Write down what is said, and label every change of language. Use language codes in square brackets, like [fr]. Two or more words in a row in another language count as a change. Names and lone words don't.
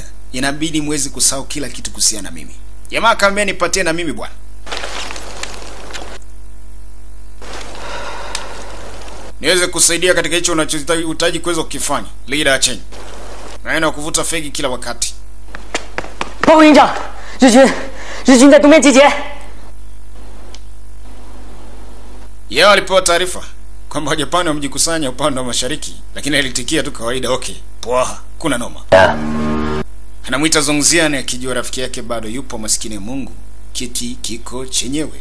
[sw] Inabidi muweze kusahau kila kitu kuhusiana na mimi. Jamaa kaambia nipatie na mimi bwana. Niweze kusaidia katika hicho unachohitaji kuweza kukifanya. Leader ya Chen. Naenda kuvuta fegi kila wakati. [zh] 报告营长，日军在东边集结。 [sw] Yeye alipewa taarifa kwamba Japani wamejikusanya upande wa mashariki, lakini alitikia tu kawaida, okay. Poa, kuna noma. Anamuita Zongzian akijua rafiki yake bado yupo, maskini ya Mungu. Kiti kiko chenyewe.